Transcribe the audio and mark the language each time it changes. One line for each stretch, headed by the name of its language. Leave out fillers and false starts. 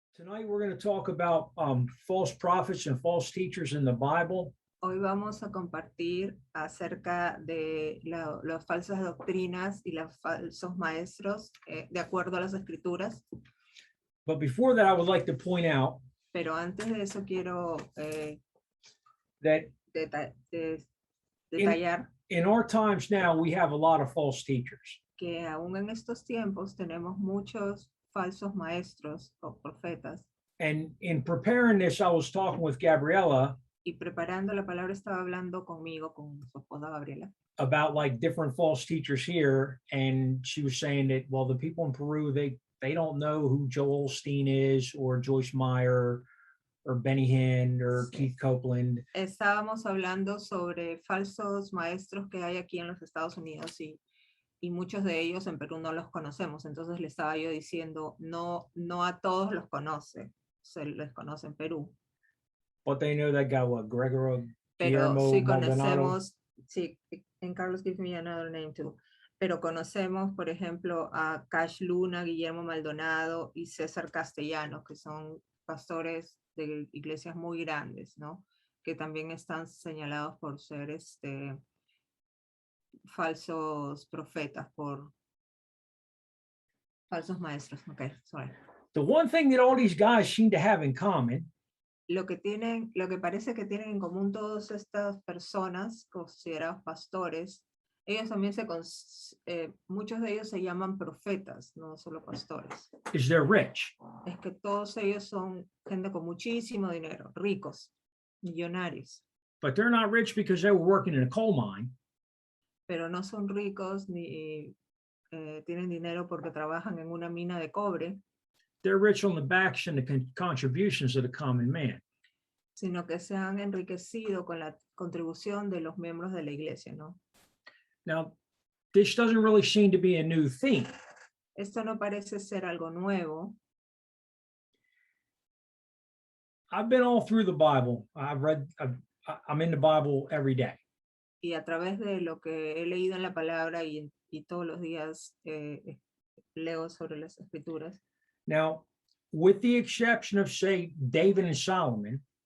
English: Tonight, we're going to talk about false prophets and false teachers in the Bible.
Spanish: Hoy vamos a compartir acerca de las falsas doctrinas y los falsos maestros de acuerdo a las escrituras.
English: But before that, I would like to point out
Spanish: Pero antes de eso quiero
English: that
Spanish: detallar
English: in our times now, we have a lot of false teachers.
Spanish: que aún en estos tiempos tenemos muchos falsos maestros o profetas.
English: And in preparing this, I was talking with Gabriella
Spanish: Y preparando la palabra estaba hablando conmigo, con su esposa Gabriela,
English: about like different false teachers here. And she was saying that, well, the people in Peru, they don't know who Joel Osteen is or Joyce Meyer or Benny Hinn or Keith Copeland.
Spanish: Estábamos hablando sobre falsos maestros que hay aquí en los Estados Unidos y muchos de ellos en Perú no los conocemos. Entonces le estaba yo diciendo, no a todos los conoce, se les conoce en Perú.
English: But they know that guy, what, Gregorio
Spanish: Pero Guillermo sí Maldonado. conocemos, sí,
English: and Carlos gives me another name too.
Spanish: Pero conocemos, por ejemplo, a Cash Luna, Guillermo Maldonado y César Castellanos, que son pastores de iglesias muy grandes, ¿no? Que también están señalados por ser falsos profetas, por falsos maestros.
English: Okay, sorry. The one thing that all these guys seem to have in common
Spanish: Lo que parece que tienen en común todas estas personas considerados pastores, ellos también muchos de ellos se llaman profetas, no solo pastores.
English: is they're rich.
Spanish: Es que todos ellos son gente con muchísimo dinero, ricos, millonarios,
English: But they're not rich because they were working in a coal mine.
Spanish: pero no son ricos ni tienen dinero porque trabajan en una mina de cobre,
English: They're rich on the backs and the contributions of the common man.
Spanish: sino que se han enriquecido con la contribución de los miembros de la iglesia, ¿no?
English: Now, this doesn't really seem to be a new theme.
Spanish: Esto no parece ser algo nuevo.
English: I've been all through the Bible. I'm in the Bible every day.
Spanish: Y a través de lo que he leído en la palabra y todos los días leo sobre las escrituras.
English: Now, with the exception of, say, David and Solomon,